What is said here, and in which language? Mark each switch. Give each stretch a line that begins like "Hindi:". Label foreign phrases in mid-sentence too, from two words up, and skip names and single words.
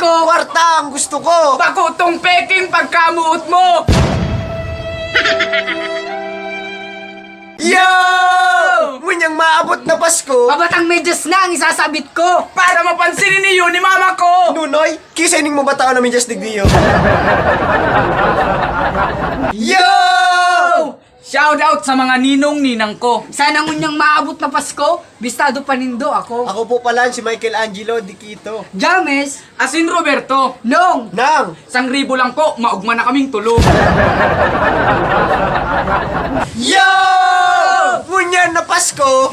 Filipino: Kwarta ang gusto ko.
Bikol: Bakutong peking pagkamuot mo! Yo! Munyang maabot na Pasko. Pabatang medyas na ang isasabit ko.
Filipino: Para mapansinin niyo ni mama ko!
Bikol: Nunoy, kisa ining mo bataon namin just digdiyo. Yo!
English: Shout out
Filipino: sa mga ninong-ninang ko.
Bikol: Sana ngunyang maabot na Pasko. Bistado panindo ako.
Filipino: Ako po pala si Michelangelo Diquito. James. Asin Roberto. Nong. Nang!
Bikol: 1,000 lang po, maugma na kaming tulo. Yo! Munyan na Pasko.